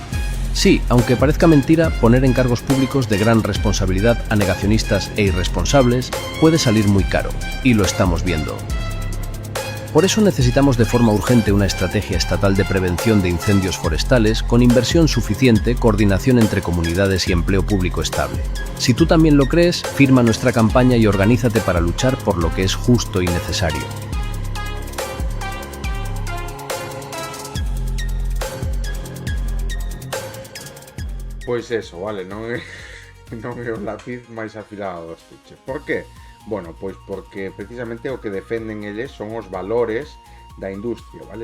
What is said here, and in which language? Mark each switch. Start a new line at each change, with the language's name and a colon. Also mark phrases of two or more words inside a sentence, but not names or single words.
Spanish: Sí, aunque parezca mentira, poner en cargos públicos de gran responsabilidad a negacionistas e irresponsables puede salir muy caro, y lo estamos viendo. Por eso necesitamos de forma urgente una estrategia estatal de prevención de incendios forestales con inversión suficiente, coordinación entre comunidades y empleo público estable. Si tú también lo crees, firma nuestra campaña y organízate para luchar por lo que es justo y necesario.
Galician: Pois eso, vale, non é o lápiz máis afilado do estuche. Por que? Bueno, pois porque precisamente o que defenden eles son os valores da industria, vale?